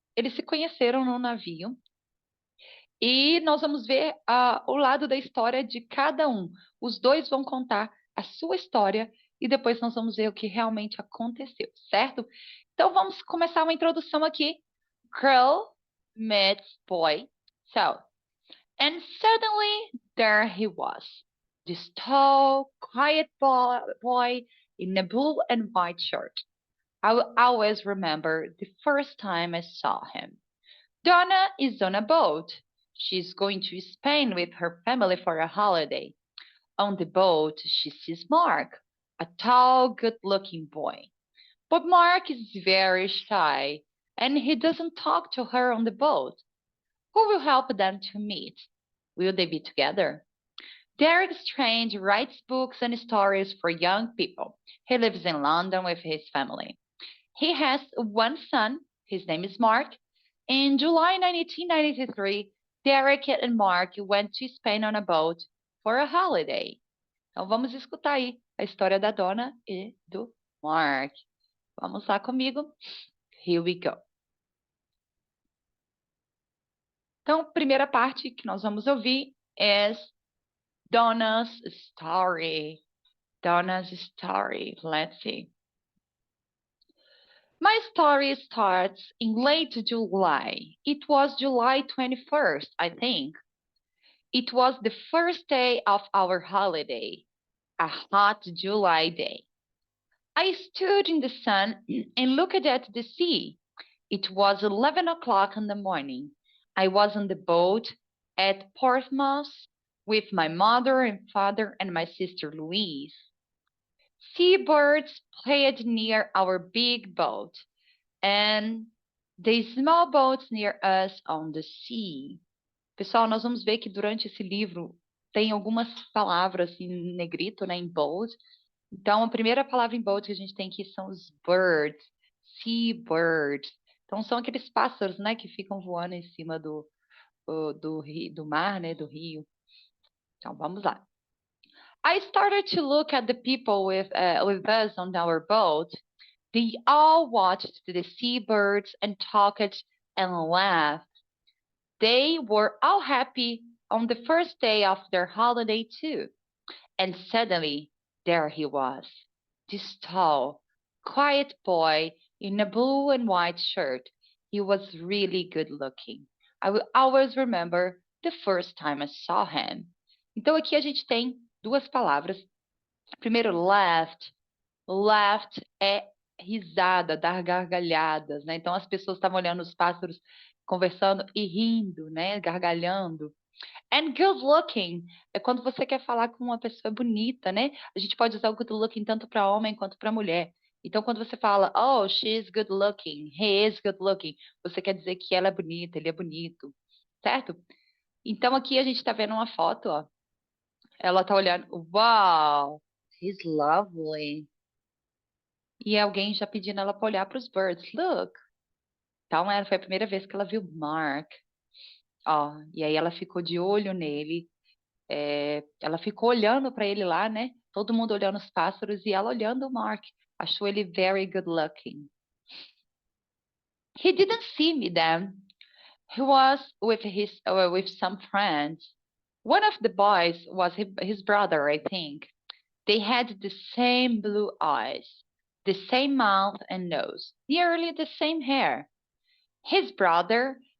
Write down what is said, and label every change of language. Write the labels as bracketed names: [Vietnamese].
[Portuguese] Eles se conheceram no navio e nós vamos ver o lado da história de cada um. Os dois vão contar a sua história e depois nós vamos ver o que realmente aconteceu, certo? Então vamos começar uma introdução aqui. [English] Girl meets boy. So, and suddenly there he was, this tall, quiet boy in a blue and white shirt. I will always remember the first time I saw him. Donna is on a boat. She's going to Spain with her family for a holiday. On the boat, she sees Mark, a tall, good-looking boy. But Mark is very shy, and he doesn't talk to her on the boat. Who will help them to meet? Will they be together? Derek Strange writes books and stories for young people. He lives in London with his family. He has one son. His name is Mark. In July 1993, Derek and Mark went to Spain on a boat for a holiday. [Portuguese] Então vamos escutar aí a história da Donna e do Mark. Vamos lá comigo. [English] Here we go. [Portuguese] Então, a primeira parte que nós vamos ouvir é Donna's story. [English] Donna's story. Let's see. My story starts in late July. It was July 21st, I think. It was the first day of our holiday, a hot July day. I stood in the sun and looked at the sea. It was 11 o'clock in the morning. I was on the boat at Portsmouth with my mother and father and my sister Louise. Seabirds played near our big boat and the small boats near us on the sea. [Portuguese] Pessoal, nós vamos ver que durante esse livro tem algumas palavras em negrito, né, em bold. Então, a primeira palavra em bold que a gente tem aqui são os birds, seabirds. Então, são aqueles pássaros, né, que ficam voando em cima do mar, né, do rio. Então, vamos lá. [English] I started to look at the people with us on our boat. They all watched the seabirds and talked and laughed. They were all happy on the first day of their holiday too. And suddenly, there he was, this tall, quiet boy in a blue and white shirt. He was really good looking. I will always remember the first time I saw him. [Portuguese] Então aqui a gente tem duas palavras. Primeiro, laughed. Laughed é risada, dar gargalhadas, né? Então as pessoas estavam olhando os pássaros conversando e rindo, né? Gargalhando. And good looking é quando você quer falar com uma pessoa bonita, né? A gente pode usar o good looking tanto para homem quanto para mulher. Então, quando você fala, [English] oh, she is good looking, [Portuguese] he is good looking, você quer dizer que ela é bonita, ele é bonito, certo? Então, aqui a gente está vendo uma foto, ó. Ela tá olhando, [English] wow, he's lovely. [Portuguese] E alguém já pedindo ela para olhar para os birds, look. Então, foi a primeira vez que ela viu Mark. Ó, e aí ela ficou de olho nele. Ela ficou olhando para ele lá, né? Todo mundo olhando os pássaros e ela olhando o Mark. Achou ele [English] very good looking. He didn't see me then. He was with some friends. One of the boys was his brother, I think. They had the same blue eyes, the same mouth and nose, nearly the same hair. His brother